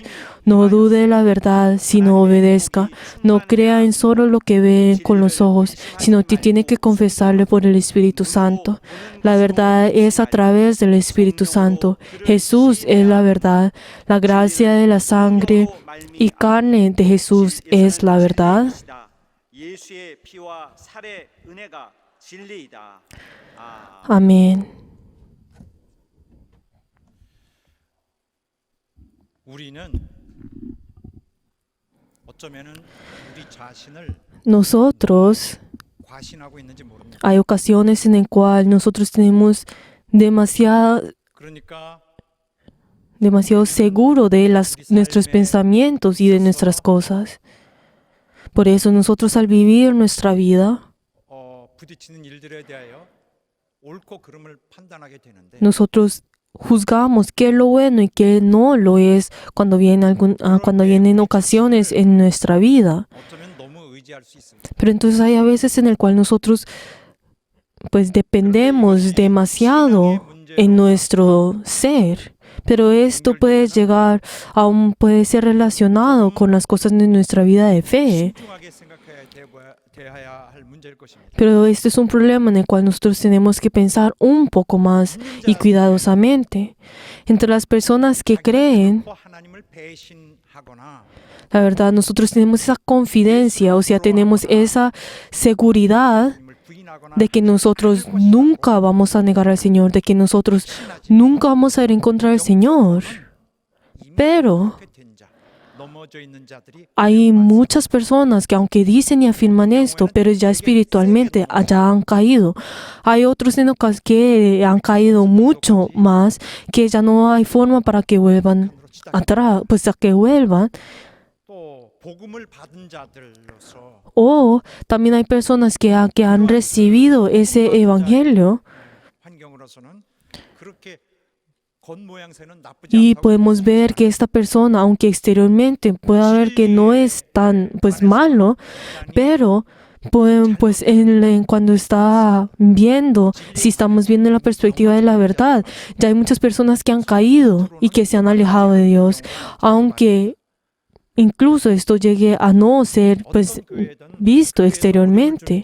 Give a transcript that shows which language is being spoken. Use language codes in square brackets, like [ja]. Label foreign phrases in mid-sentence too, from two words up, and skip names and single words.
[es] No dude de la verdad, sino obedezca. No crea en solo lo que ve con los ojos, sino que tiene que confesarle por el Espíritu Santo. La verdad es a través del Espíritu Santo. Jesús es la verdad. La gracia de la sangre y carne de Jesús es la verdad. [ko] 예수의 피와 살의 은혜가 진리이다. [es] Amén. [ko] 우리는 어쩌면은 우리 자신을 [es] Nosotros, [ko] 과신하고 있는지 모릅니다. [es] hay ocasiones en las cuales nosotros tenemos demasiado [ko] 그러니까 [es] seguro de nuestros pensamientos y de nuestras cosas. Por eso nosotros al vivir nuestra vida, [ko] 부딪히는 일들에 대하여 옳고 그름을 판단하게 되는데 [es] nosotros juzgamos qué es lo bueno y qué no lo es cuando vienen ocasiones en nuestra vida. [ko] 어쩌면 너무 의지할 수 있습니다. [es] Pero entonces hay a veces en el cual nosotros pues dependemos demasiado en nuestro ser. Pero esto puede puede ser relacionado con las cosas de nuestra vida de fe. [ko] 신중하게 대해야 할 문제일 것입니다. [es] Pero este es un problema en el cual nosotros tenemos que pensar un poco más y cuidadosamente. Entre las personas que creen, [ko] 하나님을 배신하거나 [es] la verdad, nosotros tenemos esa confidencia, o sea, tenemos esa seguridad [ko] 하나님을 부인하거나 [es] de que nosotros nunca vamos a negar al Señor, de que nosotros nunca vamos a ir en contra del Señor. Pero [ko] 그렇게 된 자, 넘어져 있는 자들이 [es] hay muchas personas que aunque dicen y afirman esto, pero ya espiritualmente ya han caído. Hay otros que han caído mucho más, que ya no hay forma para que vuelvan atrás, pues a que vuelvan. [ko] 또 복음을 받은 자들로서 [es] O también hay personas que han recibido ese evangelio [ko] 환경으로서는 그렇게 겉모양새는 나쁘지 [es] y [ko] 않다고 [es] podemos ver que esta persona, aunque exteriormente pueda ver que no es tan pues malo, pero pues cuando está viendo, si estamos viendo la perspectiva de la verdad, ya hay muchas personas que han caído y que se han alejado de Dios, aunque incluso esto llegue a no ser pues visto exteriormente.